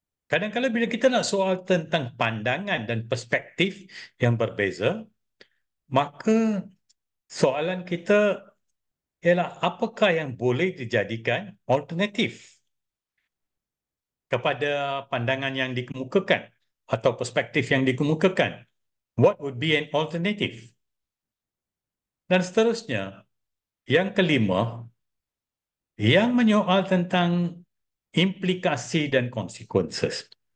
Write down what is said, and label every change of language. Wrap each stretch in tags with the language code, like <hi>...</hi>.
<ms>Kadang-kadang bila kita nak soal tentang pandangan dan perspektif yang berbeza, maka soalan kita ialah apakah yang boleh dijadikan alternatif kepada pandangan yang dikemukakan atau perspektif yang dikemukakan.</ms> <en>What would be an alternative?</en> <ms>Dan seterusnya, yang kelima, yang menyoal tentang implikasi dan consequences.</ms>